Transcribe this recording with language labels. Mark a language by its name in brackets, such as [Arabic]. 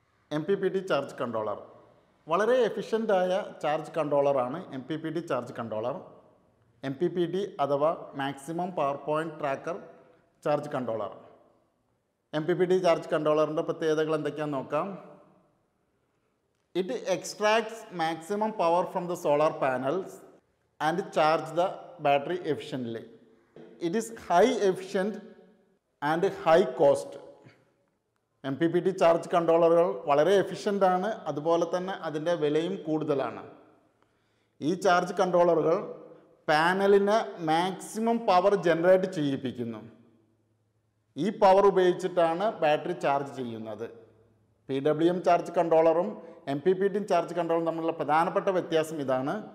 [Malayalam] MPPT charge controller വളരെ എഫിഷ്യൻ്റായ charge കൺട്രോളറാണ്. MPPT charge controller, MPPT അഥവാ maximum power point tracker charge controller. MPPT charge കൺട്രോളറിൻ്റെ പ്രത്യേകതകൾ എന്തൊക്കെയാണെന്ന് നോക്കാം. [English] It extracts maximum power from the solar panels and charge the battery efficiently. It is high efficient and high cost. [Malayalam] MPPT charge കൺട്രോളറുകൾ വളരെ efficient ആണ്, അതുപോലെ തന്നെ അതിൻ്റെ വിലയും കൂടുതലാണ്. ഈ ചാർജ് കൺട്രോളറുകൾ പാനലിന് മാക്സിമം പവർ ജനറേറ്റ് ചെയ്യിപ്പിക്കുന്നു. ഈ പവർ ഉപയോഗിച്ചിട്ടാണ് ബാറ്ററി ചാർജ് ചെയ്യുന്നത്. PWM ചാർജ് കൺട്രോളറും MPPT ചാർജ് കൺട്രോളറും തമ്മിലുള്ള പ്രധാനപ്പെട്ട വ്യത്യാസം ഇതാണ്.